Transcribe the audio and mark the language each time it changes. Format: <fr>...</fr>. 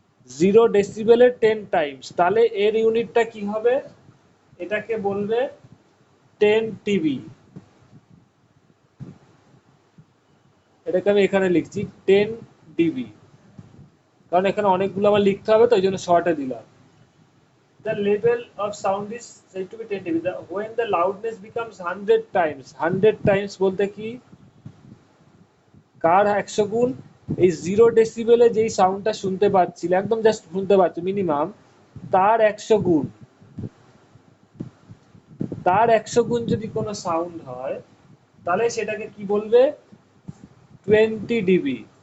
<bn>0 ডেসিবেলের 10 Times, তাহলে এর ইউনিটটা কি হবে? এটাকে বলবে 10 টিবি। এটাকে আমি এখানে লিখছি 10 ডিবি, কারণ এখানে অনেকগুলো আমার লিখতে হবে, তো ওই জন্য শর্টে দিলাম।</bn> <en>The level of sound is said to be 10 dB. When the loudness becomes 100 times, 100 times</en> <bn>বলতে কি? কার 100 গুণ? এই 0 ডেসিবেলে যেই সাউন্ডটা শুনতে পাচ্ছিলে, একদম জাস্ট শুনতে পাচ্ছ মিনিমাম, তার 100 গুণ। তার 100 গুণ যদি কোনো সাউন্ড হয়, তাহলে সেটাকে কি বলবে? 20 ডিবি।</bn>